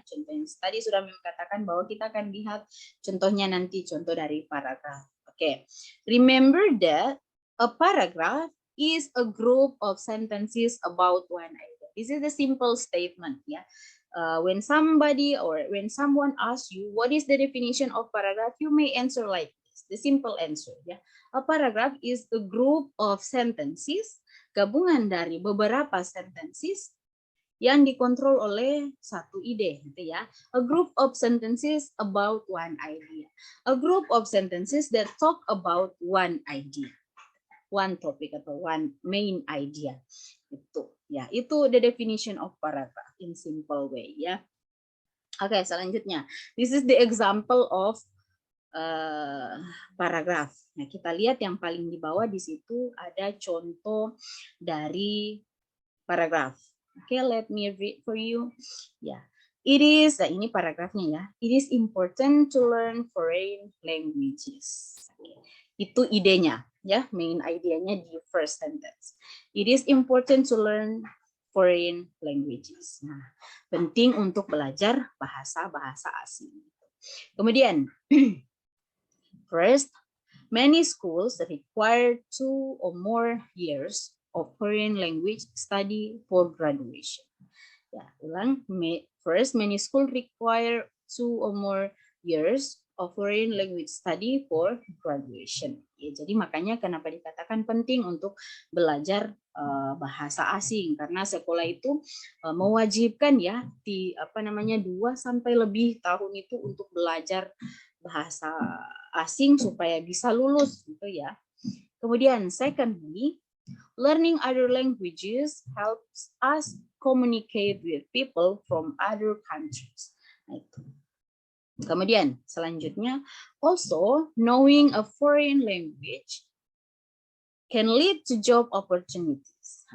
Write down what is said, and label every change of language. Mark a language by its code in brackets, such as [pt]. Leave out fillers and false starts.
[id] Contoh yang tadi sudah mengatakan bahwa kita akan lihat contohnya nanti, contoh dari paragraf. Oke. [en] Remember that a paragraph is a group of sentences about one idea. This is a simple statement ya. When someone asks you what is the definition of paragraph, you may answer like this. The simple answer ya. A paragraph is a group of sentences, [id] gabungan dari beberapa sentences yang dikontrol oleh satu ide gitu ya. [en] A group of sentences about one idea. A group of sentences that talk about one idea. One topic atau one main idea. [id] Itu ya, itu [en] the definition of paragraph in simple way ya. [id] Oke, selanjutnya. [en] This is the example of paragraph. [id] Nah, kita lihat yang paling di bawah di situ ada contoh dari paragraph. [en] Oke, let me read for you. Ya, it is, [id] ini paragrafnya ya. [en] It is important to learn foreign languages. [id] Itu idenya, ya, main idenya di [en] first sentence. It is important to learn foreign languages. [id] Nah, penting untuk belajar bahasa-bahasa asing. Kemudian, [en] first, many schools require 2 or more years of foreign language study for graduation. [id] Ya, ulang. [en] First, many schools require 2 or more years of foreign language study for graduation. [id] Ya, jadi makanya kenapa dikatakan penting untuk belajar bahasa asing, karena sekolah itu mewajibkan ya di 2 sampai lebih tahun itu untuk belajar bahasa asing supaya bisa lulus gitu ya. Kemudian [en] secondly, learning other languages helps us communicate with people from other countries. [id] Nah, itu. Kemudian selanjutnya, [en] also knowing a foreign language can lead to job opportunities.